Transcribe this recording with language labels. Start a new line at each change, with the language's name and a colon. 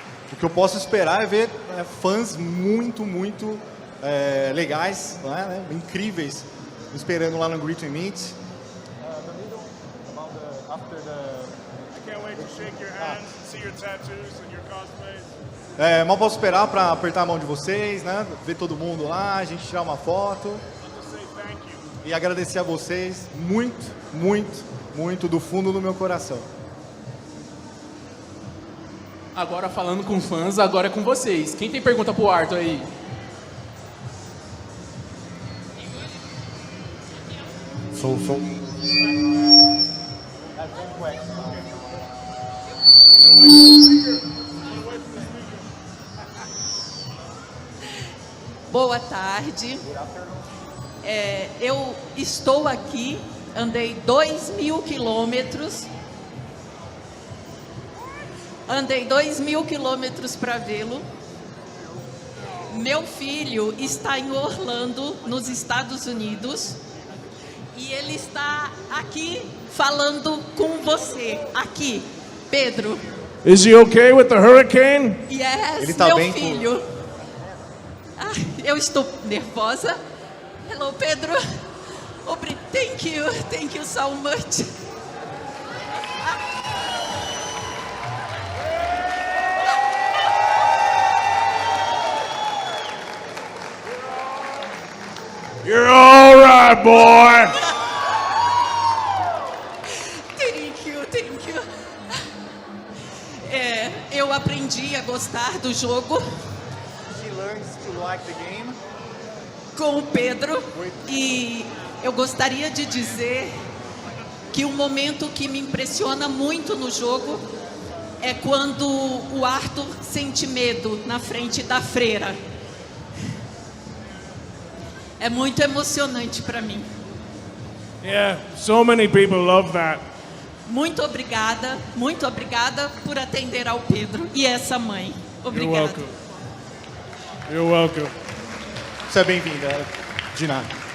Portuguese: O que eu posso esperar é ver fãs muito legais, né? Incríveis, esperando lá no Greet and Meet.
English: I can't wait to shake your hands and see your tattoos and your cosplays.
Portuguese: Mal posso esperar para apertar a mão de vocês, né? Ver todo mundo lá, a gente tirar uma foto. E agradecer a vocês muito do fundo do meu coração. Agora falando com fãs, agora é com vocês. Quem tem pergunta pro Arthur aí? Sou. Boa tarde. Eu estou aqui, andei 2.000 quilômetros. Andei 2.000 quilômetros para vê-lo. Meu filho está em Orlando, nos Estados Unidos. E ele está aqui falando com você. Aqui, Pedro.
English: Is he okay with the hurricane? Yes,
Portuguese: ele tá meu bem filho. Eu estou nervosa. Hello, Pedro.
English: Thank you so much. You're all right, boy. Thank you.
Portuguese: Eu aprendi a gostar do jogo.
English: She learns to like the game.
Portuguese: Com o Pedro. E eu gostaria de dizer que um momento que me impressiona muito no jogo é quando o Arthur sente medo na frente da freira. É muito emocionante para mim.
English: Yeah, so many people love that.
Portuguese: Muito obrigada por atender ao Pedro e essa mãe. Obrigada.
English: You're welcome.
Portuguese: Você é bem-vinda, de nada.